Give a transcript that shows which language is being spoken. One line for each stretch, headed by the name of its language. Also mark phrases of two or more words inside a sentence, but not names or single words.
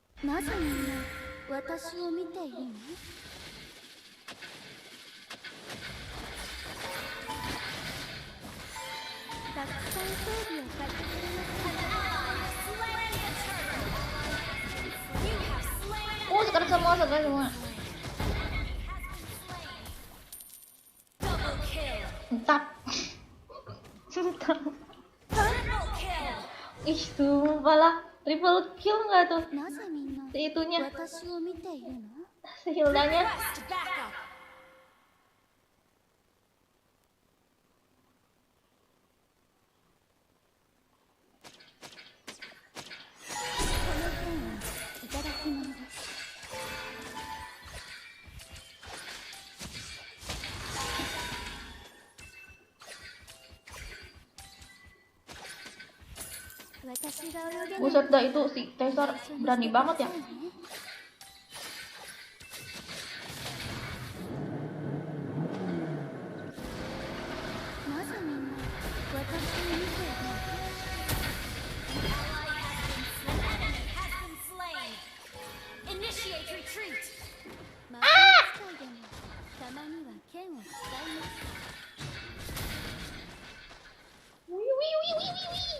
Japanese: なぜみんな私を見ているの？たくさん装備を買ってくれますか？
Indonesian: Oh, sekarang semua.
English: Double kill.
Indonesian: Entap. Entap.
English: Triple kill.
Indonesian: Ih, sumpah lah.
English: Triple kill
Indonesian: nggak tuh?
Japanese: なぜみんな
Indonesian: Si itunya,
Japanese: 私を見ているの？
Indonesian: si Hildanya.
English: Request backup.
Japanese: この剣はいただき物です。私が泳げない
Indonesian: Buset dah, itu si Caesar berani banget ya.
Japanese: なぜみんな私を見ているの？
English: Has been slain. Initiate retreat.
Japanese: 魔法使いでもたまには剣を使います。 Wih, wih, wih, wih, wih, wih.